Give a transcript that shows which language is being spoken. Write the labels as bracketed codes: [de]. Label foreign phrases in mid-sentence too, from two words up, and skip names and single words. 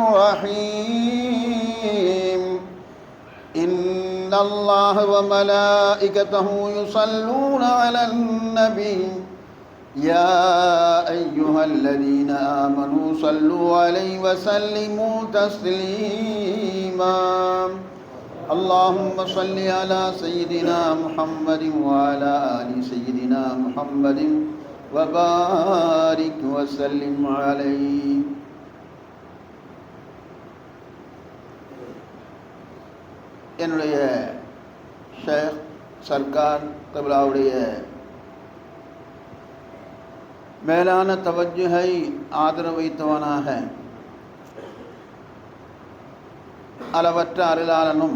[ar] الرحيم إن الله وملائكته يصلون على النبي يا أيها الذين آمنوا صلوا عليه وسلموا تسليما اللهم صل على سيدنا محمد وعلى آل سيدنا محمد وبارك وسلم عليه. [ta] என்னுடைய ஷேக் சர்க்கார் கபிலாவுடைய மேலான தவஜ்ஜுஹை ஆதரவு வைத்தவனாக அளவற்ற அருளாளனும்